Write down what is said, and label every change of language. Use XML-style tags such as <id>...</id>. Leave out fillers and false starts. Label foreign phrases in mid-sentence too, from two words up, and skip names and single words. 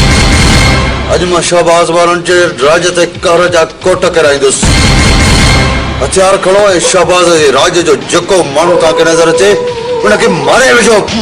<sd>अज मां शहबाज वारन जे राज ते कहर जा कोट कराईंदुसि। हथियार खड़ो है शहबाज जे राज जो जको माण्हू तव्हांखे नज़र अचे उनखे मारे विझो।</sd>